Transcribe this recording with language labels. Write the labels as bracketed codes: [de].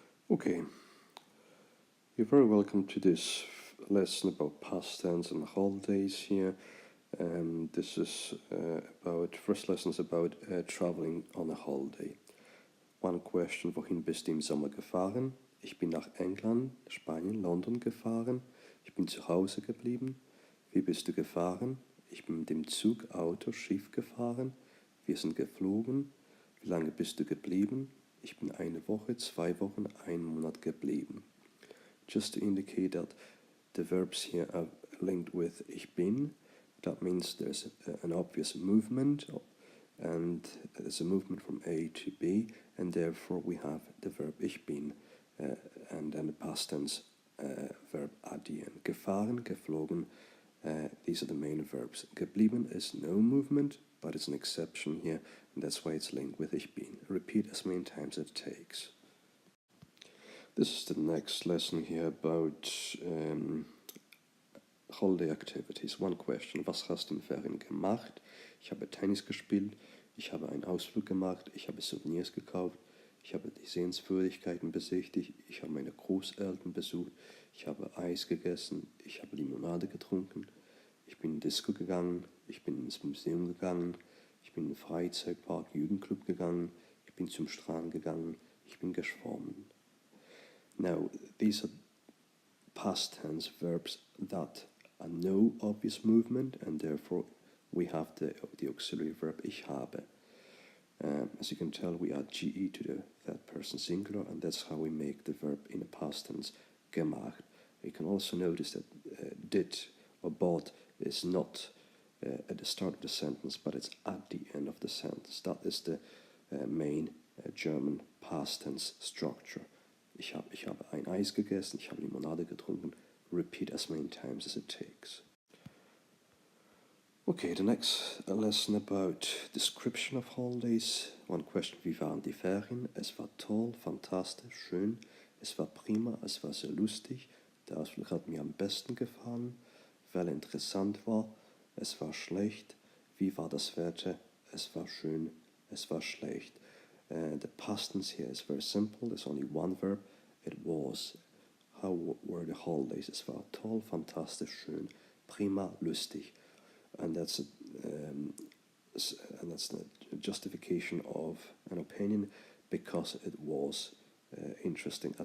[en] Okay, you're very welcome to this lesson about past tense and holidays here. This is about, first lesson is about traveling on a holiday. One question, [de] wohin bist du im Sommer gefahren? Ich bin nach England, Spanien, London gefahren. Ich bin zu Hause geblieben. Wie bist du gefahren? Ich bin mit dem Zug, Auto, Schiff gefahren. Wir sind geflogen. Wie lange bist du geblieben? Ich bin eine Woche, 2 Wochen, 1 Monat geblieben. [en] Just to indicate that the verbs here are linked with [de] ich bin. [en] That means there's an obvious movement, and there's a movement from A to B, and therefore we have the verb [de] ich bin [en] and then the past tense verb at the end. [de] Gefahren, geflogen, [en] these are the main verbs. Geblieben is no movement, but it's an exception here, and that's why it's linked with [de] ich bin. [en] Repeat as many times as it takes. This is the next lesson here about holiday activities. One question, [de] was hast du in Ferien gemacht? Ich habe Tennis gespielt, ich habe einen Ausflug gemacht, ich habe Souvenirs gekauft, ich habe die Sehenswürdigkeiten besichtigt, ich habe meine Großeltern besucht, ich habe Eis gegessen, ich habe Limonade getrunken, ich bin in Disco gegangen, ich bin ins Museum gegangen, ich bin in den Freizeitpark, Jugendclub gegangen, ich bin zum Strand gegangen, ich bin geschwommen. [en] Now, these are past tense verbs that are no obvious movement, and therefore we have the auxiliary verb [de] ich habe. [en] As you can tell, we add ge to the third person singular, and that's how we make the verb in the past tense gemacht. You can also notice that did or bought is not at the start of the sentence, but it's at the end of the sentence. That is the main German past tense structure. [de] Ich habe ein Eis gegessen, ich habe Limonade getrunken. [en] Repeat as many times as it takes. Okay, the next lesson about description of holidays. One question, [de] wie waren die Ferien? Es war toll, fantastisch, schön. Es war prima, es war sehr lustig. Der Ausflug hat mir am besten gefallen, weil er interessant war. Es war schlecht. Wie war das Wetter? Es war schön, es war schlecht. [en] The past tense here is very simple. There's only one verb. It was. How were the holidays? [de] Es war toll, fantastisch, schön, prima, lustig. [en] And that's the justification of an opinion because it was interesting.